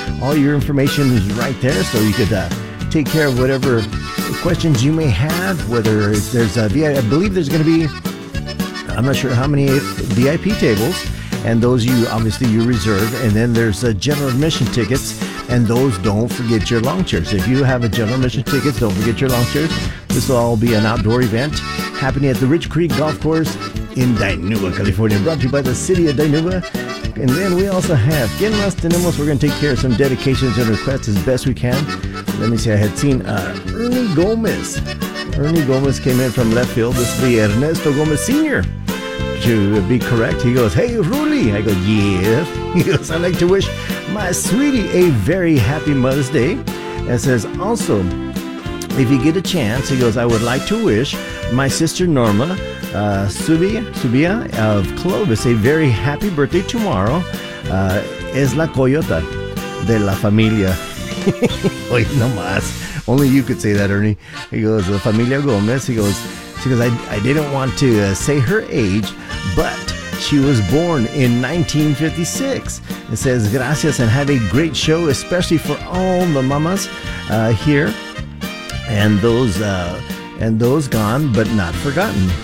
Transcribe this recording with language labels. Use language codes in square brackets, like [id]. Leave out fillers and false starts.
[en] All your information is right there, so you could take care of whatever questions you may have, whether there's a VIP, I believe there's going to be, I'm not sure how many VIP tables, and those you reserve, and then there's general admission tickets, and those, don't forget your lawn chairs. If you have a general admission ticket, don't forget your lawn chairs. This will all be an outdoor event happening at the Rich Creek Golf Course in Dinuba, California, brought to you by the City of Dinuba. And then we also have, [es] ¿Quién más tenemos? [en] We're going to take care of some dedications and requests as best we can. Let me see, I had seen Ernie Gomez. Ernie Gomez came in from left field. This will be Ernesto Gomez Sr. To be correct, he goes, hey, Ruli. I go, yeah. He goes, I'd like to wish my sweetie a very happy Mother's Day. And says, also, if you get a chance, he goes, I would like to wish my sister Norma Subia of Clovis a very happy birthday tomorrow. [es] Es la coyota de la familia. Oy, no más. [en] Only you could say that, Ernie. He goes, La Familia Gomez. He goes, she goes, I didn't want to say her age, but she was born in 1956. It says, gracias and have a great show, especially for all the mamas here and those gone, but not forgotten.